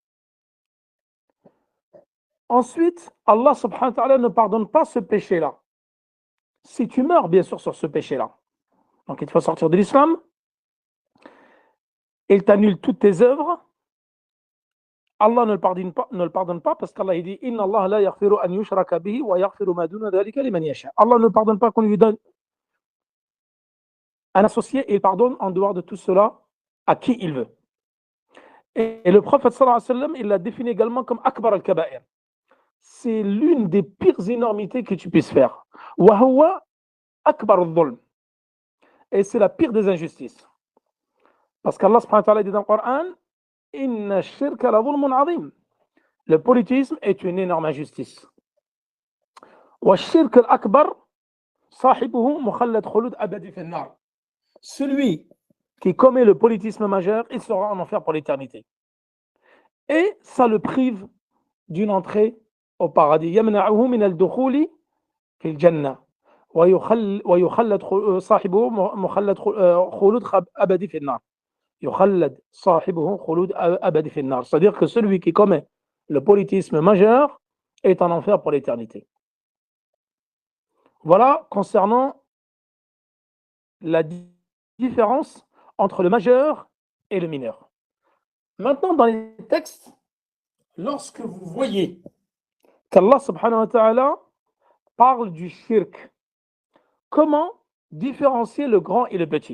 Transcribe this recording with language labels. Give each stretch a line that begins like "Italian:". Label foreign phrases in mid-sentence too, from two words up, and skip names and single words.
French: Ensuite, Allah
Arabic: سبحانه وتعالى
French: ne pardonne pas ce péché-là. Si tu meurs, bien sûr, sur ce péché-là. Donc, il te faut sortir de l'islam. Il t'annule toutes tes œuvres. Allah ne le pardonne pas parce qu'Allah dit
Arabic: إن الله لا يغفر أن يشرك به ويغفر ما دون ذلك لمن يشاء.
French: Allah ne pardonne pas qu'on lui donne un associé et il pardonne en dehors de tout cela à qui il veut. Et le prophète
Arabic: صلى الله عليه وسلم,
French: il l'a défini également comme
Arabic: أكبر الكبائر.
French: C'est l'une des pires énormités que tu puisses faire.
Arabic: وهو أكبر الظلم.
French: Et c'est la pire des injustices. Parce qu'Allah
Arabic: سبحانه وتعالى
French: dit dans le Coran
Arabic: إن الشرك لظلم عظيم.
French: Le polythéisme est une énorme injustice.
Arabic: والشرك الأكبر صاحبه مخلد خلود أبدي في النار.
French: Celui qui commet le polythéisme majeur, il sera en enfer pour l'éternité. Et ça le prive d'une entrée au paradis.
Arabic: يمنعه من الدخول في الجنة ويخلد صاحبه مخلد خلود أبدي في النار. يخلد صاحبه خلود أبدي في النار.
French: C'est-à-dire que celui qui commet le polythéisme majeur est en enfer pour l'éternité. Voilà concernant la différence entre le majeur et le mineur. Maintenant, dans les textes, lorsque vous voyez qu'Allah
Arabic: سبحانه وتعالى
French: parle du shirk, comment différencier le grand et le petit?